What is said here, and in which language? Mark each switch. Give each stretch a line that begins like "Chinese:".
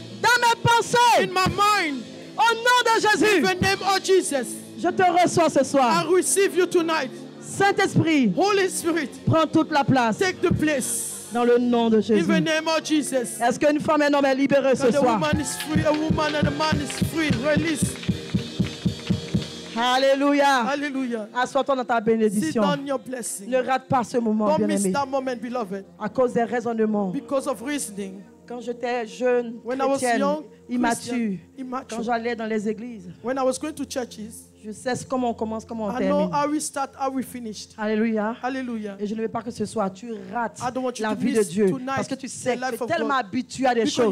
French: Dans mes pensées.
English: In my mind.
French: Au nom de Jésus.
English: In the name of Jesus.
French: Je te reçois ce soir.
English: I receive you tonight.
French: Saint-Esprit.
English: Holy Spirit.
French: Prends toute la place.
English: Take the place.
French: Dans le nom de Jésus.
English: In the name of Jesus.
French: Est-ce qu'une femme et un homme est libéré ce soir?
English: The woman is free, a woman and a man is free. Release.
French: Alléluia. Alléluia. Assois-toi dans ta bénédiction.
English: Sit down your blessing.
French: Ne rate pas ce moment,
English: Don't
French: bien-aimé.
English: miss that moment, beloved.
French: À cause des raisonnements.
English: Because of reasoning.
French: Quand j'étais jeune,
English: when I was young,
French: immature, quand j'allais dans les églises,
English: when I was going to churches,
French: je sais comment on commence, comment on termine.
English: I know how we start, how we finished.
French: Alléluia.
English: Hallelujah.
French: Et je ne veux pas que ce soir tu rates la vie de Dieu parce que tu sais que tu es tellement habitué à des choses.